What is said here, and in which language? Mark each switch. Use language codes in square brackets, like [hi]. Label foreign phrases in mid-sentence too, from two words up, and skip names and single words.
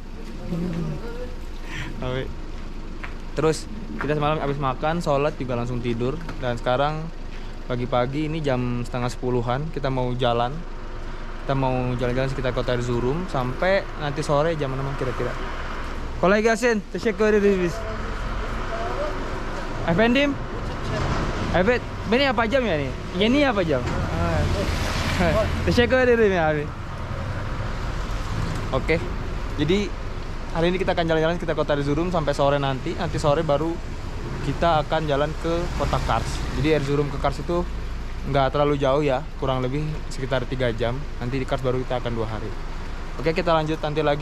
[id] Terus kita semalam habis makan, sholat juga langsung tidur. Dan sekarang pagi-pagi ini jam setengah 10-an, kita mau jalan. Kita mau jalan-jalan sekitar Kota Erzurum sampai nanti sore jam 6 kira-kira. [tr] Kolay gelsin, teşekkür ederiz. Efendim? Evet, beni yapacağım yani. Yeni yapacağım. Teşekkür ederim ya abi. [id] Oke. Jadi hari ini kita akan jalan-jalan sekitar Kota Erzurum sampai sore nanti. Nanti sore baru kita akan jalan ke kota Kars. Jadi Erzurum ke Kars itu nggak terlalu jauh ya, kurang lebih sekitar 3 jam. Nanti di Kars baru kita akan 2 hari. Oke, kita lanjut nanti lagi.